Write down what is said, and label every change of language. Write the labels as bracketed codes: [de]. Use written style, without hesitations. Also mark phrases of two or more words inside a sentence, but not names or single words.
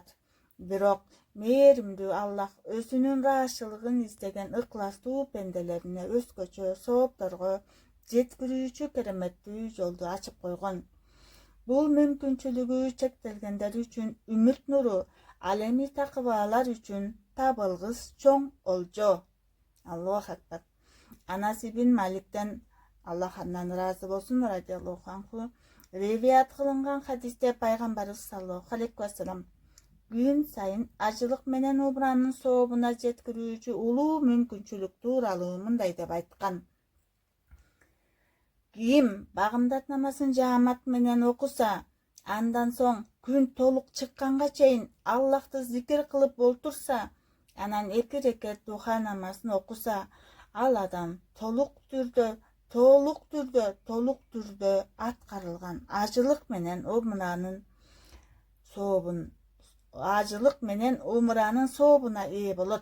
[ky] Бирок мээримдүү Аллах өзүнүн ыраазычылыгын издеген ыкластуу пенделерине өзгөчө соопторго жеткирүүчү кереметтүү жолду ачып койгон. Бул мүмкүнчүлүгү чектелгендер үчүн үмүт нуру, ал эми такыбалар үчүн табылгыс чоң олжо. Аллаху акбар. Анас ибн Маликтен, Аллах андан ыраазы болсун, [ar] رضي الله عنه, [ky] риваят кылынган хадисте пайгамбарыбыз [ar] صلى الله عليه وسلم [ky] күн сайын ажылык менен умранын сообуна жеткирүүчү улуу мүмкүнчүлүк тууралуу мындай деп айткан. Ким багымдат намазын жаамат менен окуса, андан соң күн толук чыкканга чейин Аллахты зикир кылып олтурса, анан 2 рекет духа намазын окуса, ал адам толук түрдө аткарылган ажылык менен умранын сообуна ээ болот.